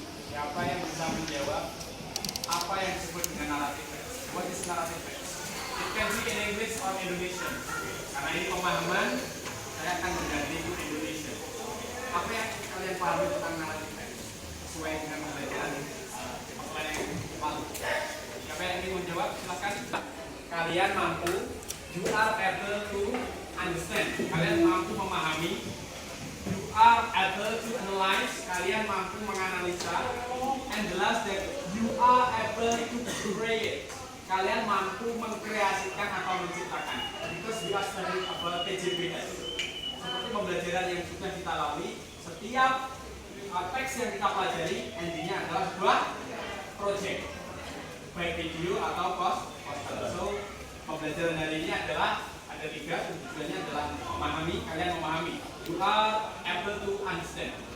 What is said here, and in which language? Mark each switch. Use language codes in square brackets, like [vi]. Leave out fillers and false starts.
[id] Siapa yang bisa menjawab apa yang disebut dengan narrative facts? [en] What is narrative facts? It can be in English or Indonesian. [id] Karena ini pemahaman, saya akan mengganti Indonesian. Apa yang kalian pahami tentang narrative facts? Sesuai dengan pembelajaran pengetahuan yang lalu. Siapa yang ingin menjawab? Silakan. Kalian mampu, [en] you are able to understand. [id] Kalian mampu memahami. [en] You are able to analyze. [id] Kalian mampu menganalisa. [en] And the last that you are able to create. [id] Kalian mampu mengkreasikan atau menciptakan. [en] Because we are studying about PJBS. [id] Seperti pembelajaran yang sudah kita lalui, setiap teks yang kita pelajari endingnya adalah sebuah project, baik video atau poster. So pembelajaran hari ini adalah ada 3, tujuannya adalah memahami. Kalian memahami, [en] you are able to understand.